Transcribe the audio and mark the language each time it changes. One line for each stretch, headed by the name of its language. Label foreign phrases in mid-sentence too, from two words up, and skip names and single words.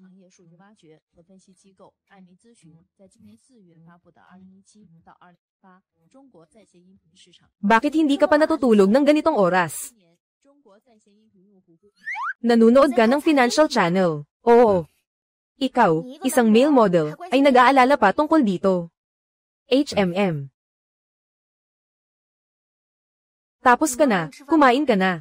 Chinese: 数据挖掘和分析机构艾明咨询在今年4月发布的2017到2018中国在线音频市场。
Filipino: Bakit hindi ka pa natutulog ng ganitong oras? Nanunood ka ng
English: financial channel.
Filipino: Oo. Ikaw, isang
English: male model,
Filipino: ay nag-aalala pa tungkol dito. HMM. Tapos ka na, kumain ka na.